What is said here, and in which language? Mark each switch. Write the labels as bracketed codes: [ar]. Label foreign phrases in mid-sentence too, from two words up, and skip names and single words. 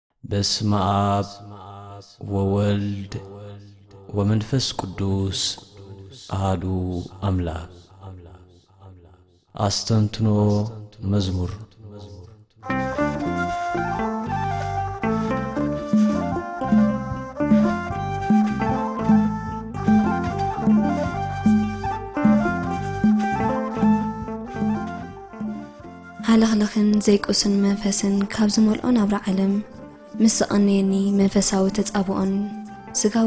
[gez] በስመ አብ ወወልድ ወመንፈስ ቅዱስ አሐዱ አምላክ። [ti] አስተንትኖ መዝሙር ሃላኽላኽን ዘይቁስን መንፈስን ካብ ዝመልኦን ናብራ ዓለም ምስ ዘቐነየኒ መንፈሳዊ ተጻብኦን ስጋዊ